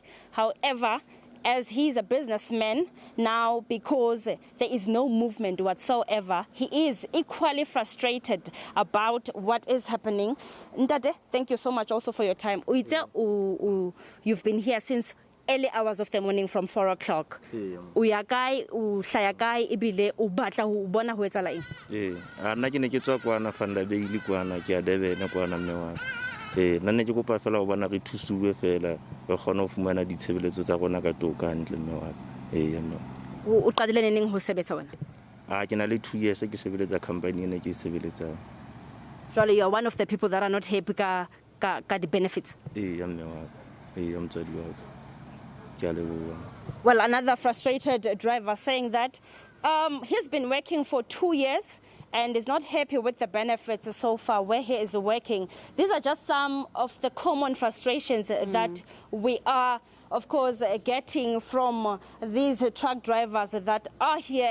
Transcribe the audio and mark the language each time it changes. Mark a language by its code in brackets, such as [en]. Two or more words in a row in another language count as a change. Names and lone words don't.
[en] However, as he's a businessman now, because there is no movement whatsoever, he is equally frustrated about what is happening. Ndade, thank you so much also for your time. You've been here since early hours of the morning from 4 o'clock. [st] Uya kae, uhlaya kae, ibile ubatla ubona ho etsala eng? Nna ke ne ke tswa kwana fanda beili kwana ke a Durban kwana mme wa. Nna ne ke kopa fela ho bona re thusuwe fela re kgone ho fumana ditshebeletso tsa rona ka toka hantle mme wa. Mme. O qadile neng ho sebetsa wena? Ke na le 2 years ke sebeletsa company ene ke sebeletsa. [en] Surely you are one of the people that are not happy ka the benefits. [st] Mme wa. Motswadi wa. [en] Well, another frustrated driver saying that he's been working for 2 years and is not happy with the benefits so far where he is working. These are just some of the common frustrations that we are, of course, getting from these truck drivers that are here.